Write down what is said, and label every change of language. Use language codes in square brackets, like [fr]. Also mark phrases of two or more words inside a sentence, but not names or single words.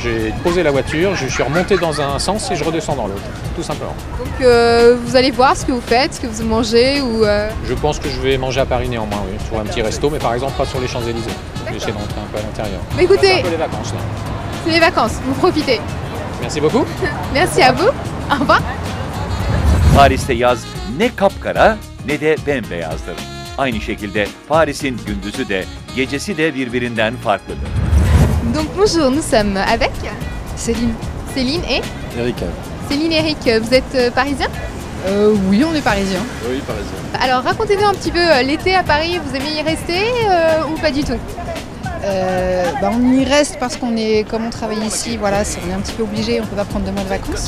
[fr] J'ai posé la voiture, je suis remonté dans un sens et je redescends dans l'autre, tout simplement. Donc vous allez voir ce que vous faites, ce que vous mangez ou... Je pense que je vais manger à Paris néanmoins, oui. Sur un petit resto, mais par exemple pas sur les Champs-Élysées. Je vais essayer de rentrer un peu à l'intérieur. Mais écoutez, c'est un peu les vacances là. c'est les vacances, vous profitez. Merci beaucoup. Merci à vous. Au revoir. [tr] Paris'te yaz ne kapkara ne de bembeyazdır. Aynı şekilde Paris'in gündüzü de gecesi de birbirinden farklıdır. [fr] Donc bonjour, nous sommes avec Céline. Céline et Eric. Céline et Eric. Vous êtes parisiens? Oui, on est parisien. Oui, parisien. Alors racontez-nous un petit peu l'été à Paris, vous aimez y rester ou pas du tout? On y reste parce comme on travaille ici, voilà, on est un petit peu obligé, on ne peut pas prendre 2 mois de vacances.